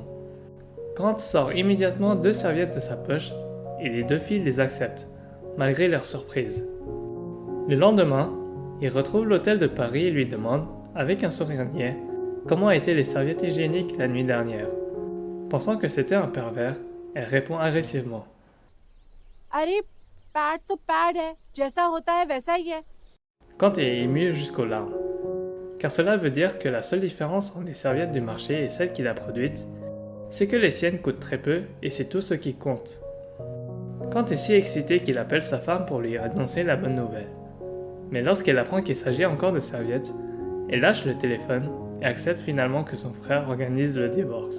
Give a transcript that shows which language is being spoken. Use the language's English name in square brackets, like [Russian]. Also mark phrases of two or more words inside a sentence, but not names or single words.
[French] Kant sort immédiatement 2 serviettes de sa poche et les 2 filles les acceptent, malgré leur surprise. Le lendemain, il retrouve l'hôtel de Paris et lui demande, avec un sourire niais, comment étaient les serviettes hygiéniques la nuit dernière. Pensant que c'était un pervers, elle répond agressivement. [Hindi] अरे पैड तो पैड है जैसा होता है वैसा ही है। [French] Kant est ému jusqu'aux larmes, car cela veut dire que la seule différence entre les serviettes du marché et celles qu'il a produites, c'est que les siennes coûtent très peu et c'est tout ce qui compte. Kant est si excité qu'il appelle sa femme pour lui annoncer la bonne nouvelle. Mais lorsqu'elle apprend qu'il s'agit encore de serviettes, elle lâche le téléphone et accepte finalement que son frère organise le divorce.